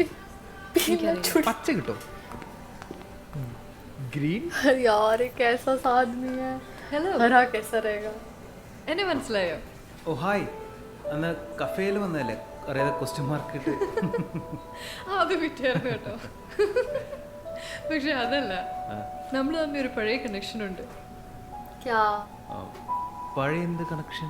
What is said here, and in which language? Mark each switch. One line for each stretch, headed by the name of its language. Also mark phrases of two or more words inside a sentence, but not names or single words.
Malayalam: പച്ച കിട്ടോ? ഗ്രീൻ?
Hindi: यार ये कैसा सा आदमी है।
Malayalam: ഹലോ
Hindi: हरा कैसा रहेगा?
Malayalam: എന്നെ മനസ്സിലായോ? ഓ ഹായ്, അന്ന് കഫേയിൽ വന്നതല്ലേ, അറിയാതെ
English: question mark
Malayalam: ഇട്ട്. ആ അത് വിറ്റായിരുന്നു കേട്ടോ. പക്ഷെ അതല്ല, നമ്മൾ തമ്മിൽ ഒരു പഴയ കണക്ഷൻ ഉണ്ട്.
Hindi: क्या?
Malayalam: പഴയ എന്ത് കണക്ഷൻ?